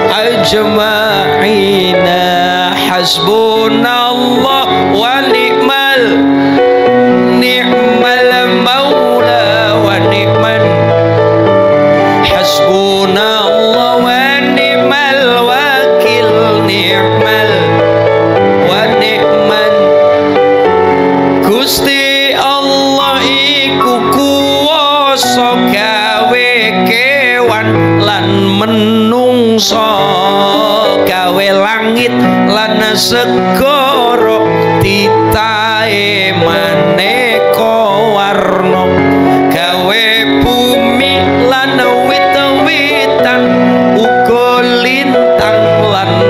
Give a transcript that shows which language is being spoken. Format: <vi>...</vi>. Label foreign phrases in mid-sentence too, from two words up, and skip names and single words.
<ar>أجمعين حسبنا الله ونعم المولى ونعم حسبنا الله ونعم الوكيل نعم ونعم</ar> <jv>Gusti Allah iku kuwasa gawe kewan lan menungso gawe langit lan segara titahe maneka warna gawe bumi lan wit-witan uga lintang lan</jv>